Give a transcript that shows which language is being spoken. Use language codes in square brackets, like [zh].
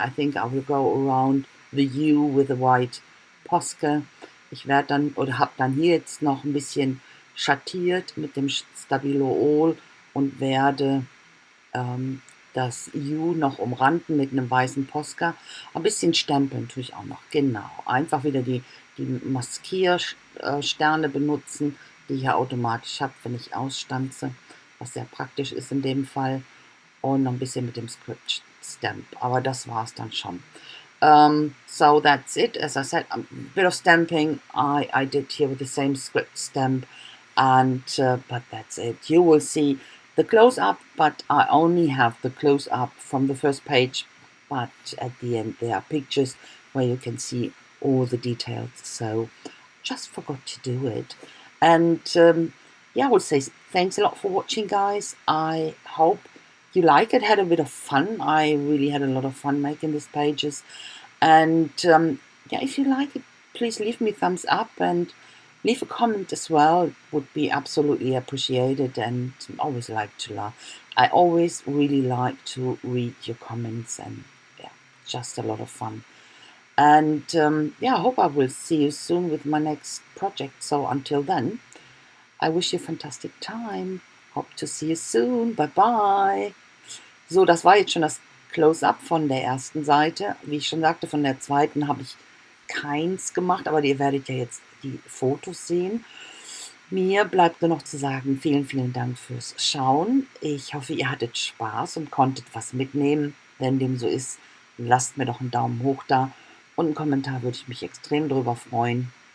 [en] I think I will go around the U with the white Posca. [de] Ich werde dann, oder habe dann hier jetzt noch ein bisschen schattiert mit dem Stabilo Oil und werde das U noch umranden mit einem weißen Posca. Ein bisschen stempeln tue ich auch noch, genau. Einfach wieder die Maskiersterne benutzen, die ich ja automatisch habe, wenn ich ausstanze, was sehr praktisch ist in dem Fall. Und noch ein bisschen mit dem Script Stamp, aber das war es dann schon. [en] So that's it. As I said, a bit of stamping I did here with the same script stamp, and but that's it. You will see the close-up, but I only have the close-up from the first page, but at the end there are pictures where you can see all the details, so just forgot to do it. And yeah, I will say thanks a lot for watching, guys. I hope you like it, had a bit of fun. I really had a lot of fun making these pages. And yeah, if you like it, please leave me a thumbs up and leave a comment as well. It would be absolutely appreciated, and always like to laugh. I always really like to read your comments, and yeah, just a lot of fun. And yeah, I hope I will see you soon with my next project. So until then, I wish you a fantastic time. Hope to see you soon. Bye bye. [de] So, das war jetzt schon das Close-up von der ersten Seite. Wie ich schon sagte, von der zweiten habe ich keins gemacht, aber ihr werdet ja jetzt die Fotos sehen. Mir bleibt nur noch zu sagen, vielen, vielen Dank fürs Schauen. Ich hoffe, ihr hattet Spaß und konntet was mitnehmen. Wenn dem so ist, lasst mir doch einen Daumen hoch da und einen Kommentar, würde ich mich extrem drüber freuen.